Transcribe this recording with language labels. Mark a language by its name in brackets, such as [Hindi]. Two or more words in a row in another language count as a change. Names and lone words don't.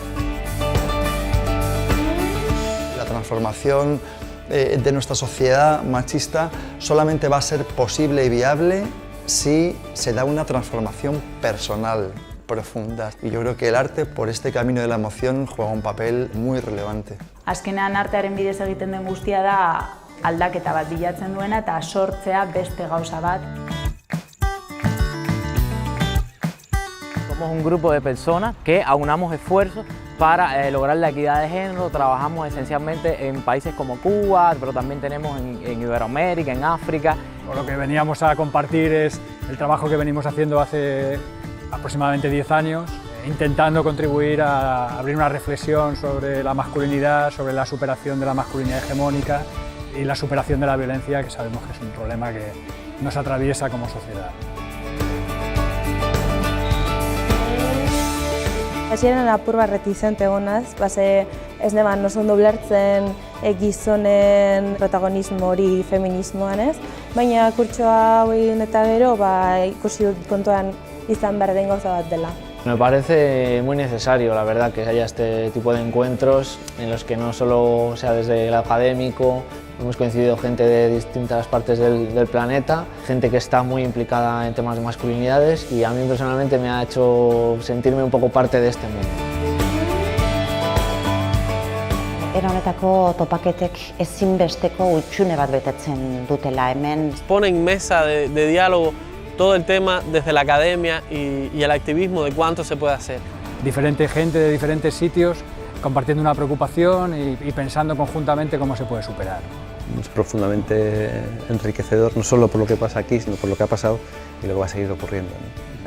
[Spanish] La transformación de nuestra sociedad machista solamente va a ser posible y viable si se da una transformación personal profunda. Y yo creo que el arte, por este camino de la emoción, juega un papel muy relevante. [Basque] Azkenean artearen bidez egiten den guztia da aldaketa bat bilatzen duena eta sortzea beste gauza bat. [Spanish] Somos un grupo de personas que aunamos esfuerzos para lograr la equidad de género. Trabajamos esencialmente en países como Cuba, pero también tenemos en Iberoamérica, en África. Lo que veníamos a compartir es el trabajo que venimos haciendo hace aproximadamente 10 años, intentando contribuir a abrir una reflexión sobre la masculinidad, sobre la superación de la masculinidad hegemónica y la superación de la violencia, que sabemos que es un problema que nos atraviesa como sociedad. [Basque] Hasieran apur bat reticente egonaz, ez neban oso ondo ulertzen gizonen protagonismo hori feminismoan ez, baina kurtsoa hauin eta gero ikusi dut kontuan izan behar den gauza bat dela. [Spanish] Me parece muy necesario, la verdad, que haya este tipo de encuentros en los que no solo sea desde el académico, hemos coincidido gente de distintas partes del planeta, gente que está muy implicada en temas de masculinidades y a mí personalmente me ha hecho sentirme un poco parte de este mundo. [Basque] Era honetako topaketek ezinbesteko hutsune bat betetzen dutela hemen. [Spanish] Pone en mesa de diálogo todo el tema desde la academia y el activismo de cuánto se puede hacer. Diferente gente de diferentes sitios compartiendo una preocupación y pensando conjuntamente cómo se puede superar. Es profundamente enriquecedor, no solo por lo que pasa aquí, sino por lo que ha pasado y lo que va a seguir ocurriendo, ¿no?